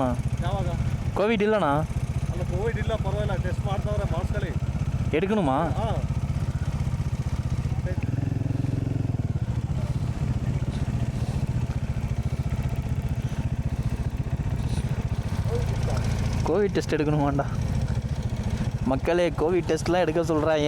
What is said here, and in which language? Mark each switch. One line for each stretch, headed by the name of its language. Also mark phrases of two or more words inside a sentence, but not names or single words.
Kannada: ಯಾವಾಗ ಕೋವಿಡ್ ಇಲ್ಲಣ್ಣ? ಅಲ್ಲ ಕೋವಿಡ್ ಇಲ್ಲ, ಪರವಾಗಿಲ್ಲ, ಟೆಸ್ಟ್ ಮಾಡ್ತಾವ್ರೆ, ಮಾಡಿಸ್ಕೊಳ್ಳಿ.
Tamil: எடுக்கணுமா? கோவிட் டெஸ்ட் எடுக்கணுமாண்டா மக்களே? கோவிட் டெஸ்ட்லாம் எடுக்க சொல்கிறாங்க.